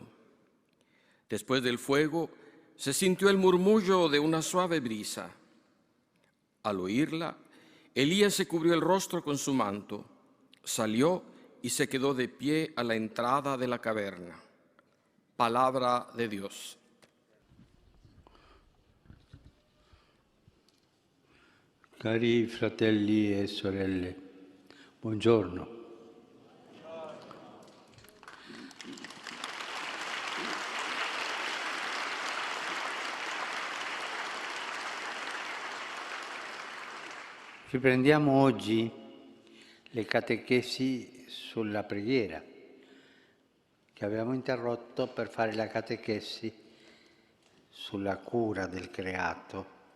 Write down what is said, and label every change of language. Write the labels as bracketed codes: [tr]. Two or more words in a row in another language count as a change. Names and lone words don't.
[es] Después del fuego se sintió el murmullo de una suave brisa. Al oírla, Elías se cubrió el rostro con su manto, salió y se quedó de pie a la entrada de la caverna. Palabra de Dios. [it] Cari fratelli e sorelle, buongiorno. Riprendiamo oggi le catechesi sulla preghiera, che avevamo interrotto per fare la catechesi sulla cura del creato.